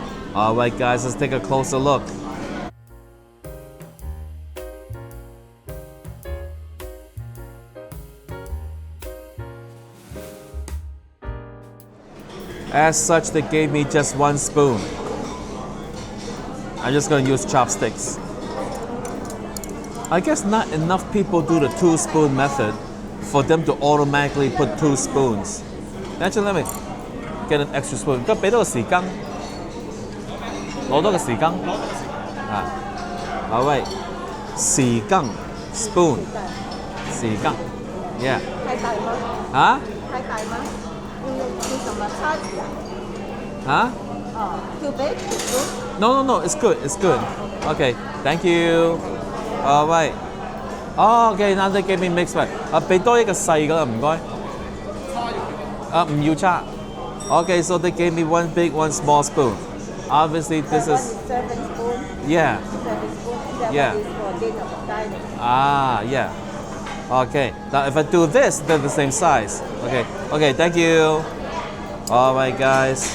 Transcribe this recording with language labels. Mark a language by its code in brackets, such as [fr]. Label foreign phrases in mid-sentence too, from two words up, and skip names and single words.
[en] All right, guys, let's take a closer look. As such, they gave me just 1 spoon. I'm just gonna use chopsticks. I guess not enough people do the 2-spoon method for them to automatically put 2 spoons. Actually, let me get an extra spoon. [yue] 咁俾多個匙羹，攞多個匙羹。 [en] All right， [yue] 匙羹 spoon， 匙羹 ，yeah。太大嗎？啊？太大嗎？要什麼菜？啊？哦， [en] Too big? It's good? No, it's good, it's good. Okay, thank you. Alright. Oh, okay, now they gave me mixed one. [yue] 俾多一個細㗎啦，唔該。唔要叉。 [en] Okay, so they gave me one big, one small spoon. Obviously, this That one is is serving spoon. yeah. Serving spoon. That Yeah. one is for dinner, for dining. Ah, yeah. Okay. Now, if I do this, they're the same size. Okay. Okay. Thank you. All right, guys.